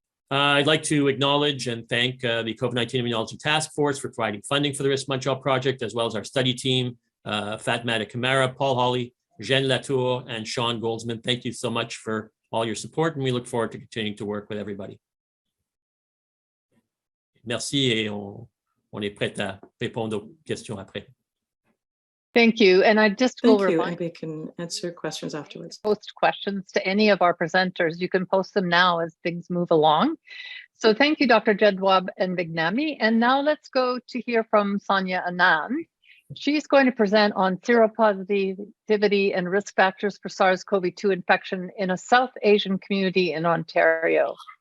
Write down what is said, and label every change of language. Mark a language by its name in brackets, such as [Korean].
[English] I'd like to acknowledge and thank the COVID-19 Immunology Task Force for providing funding for the Risk Montreal project, as well as our study team, Fatmata Kamara, Paul Hawley, Jeanne Latour, and Sean Goldsman. Thank you so much for all your support, and we look forward to continuing to work with everybody. [French] Merci, et on est prêt à répondre aux questions après. [English] Thank you. And I just will remind and we can answer questions afterwards. Post questions to any of our presenters. You can post them now as things move along. So thank you, Dr. Jedwab and Bignami. And now let's go to hear from Sonia Anand. She's going to present on seropositivity and risk factors for SARS-CoV-2 infection in a South Asian community in Ontario.